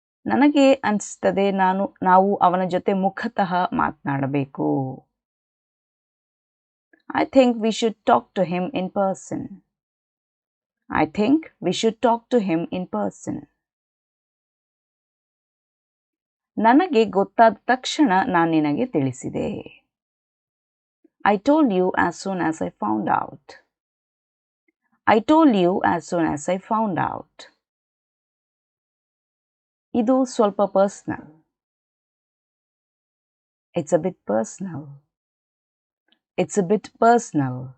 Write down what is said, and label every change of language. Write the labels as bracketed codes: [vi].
[kn] ನನಗೆ ಅನಿಸ್ತದೆ ನಾವು ಅವನ ಜೊತೆ ಮುಖತಃ ಮಾತನಾಡಬೇಕು. [en] I think we should talk to him in person. I think we should talk to him in person. [kn] ನನಗೆ ಗೊತ್ತಾದ ತಕ್ಷಣ ನಾನು ನಿನಗೆ ತಿಳಿಸಿದೆ. [en] I told you as soon as I found out. I told you as soon as I found out. [kn] ಇದು ಸ್ವಲ್ಪ personal. [en] It's a bit personal. It's a bit personal.